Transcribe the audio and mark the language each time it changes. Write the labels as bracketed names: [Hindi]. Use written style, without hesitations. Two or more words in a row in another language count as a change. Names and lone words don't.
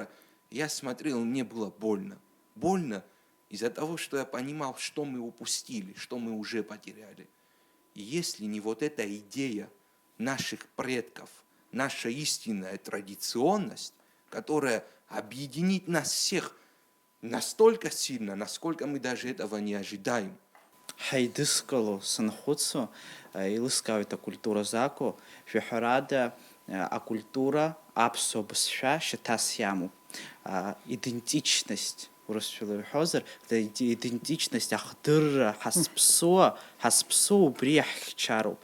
[Russian] Я смотрел, мне было больно. Больно из-за того, что я понимал, что мы упустили, что мы уже потеряли. И если не вот эта идея наших предков, наша истинная традиционность, которая объединит нас всех настолько сильно, насколько мы даже этого не ожидаем. [Abkhazian] Ҳаидыскыло санхәыцо, еилыскаауеит акультура закәу, шәаҳәарада акультура аԥсуа бызшәа шьаҭас иамоуп. Идентичность, урысшәала иҳәозар, идентичность ахдырра, ҳазԥсоу убри иаҳхьчароуп.